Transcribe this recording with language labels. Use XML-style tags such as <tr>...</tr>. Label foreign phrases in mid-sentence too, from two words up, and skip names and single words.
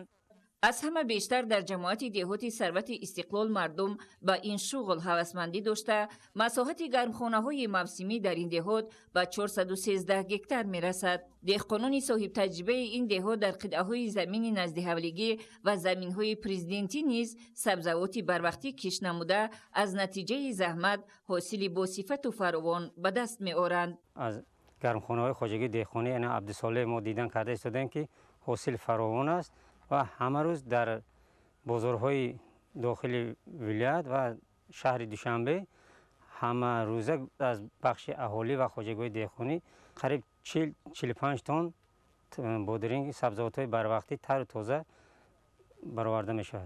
<tg>аз ҳама бештар дар ҷамоати деҳоти сарвати истиқлол мардум ба ин шуғл ҳавасмандӣ дошта масоҳати гармхонаҳои мавсимӣ дар ин деҳот ба 413 гектар мерасад. деҳқонони соҳибтаҷрибаи ин деҳот дар қитъаҳои замини назди ҳавлигӣ ва заминҳои президентӣ низ сабзавоти барвақтӣ кишт намуда аз натиҷаи заҳмат ҳосили босифату фаровон ба даст меоранд.</tg> <fa>аз گرمخانه‌های خواجگی دهقانی یعنی عبدالصالح ما دیدن کرده ایستادن که حاصل فراوان است و همه روز در بازارهای داخل ولایت و شهر دوشنبه همه روزه از بخش اهالی و خواجگی‌های دهقانی قریب 40-45 تن بادرینگ سبزیجات بروقتی تر و تازه برآورده می‌شود.</fa>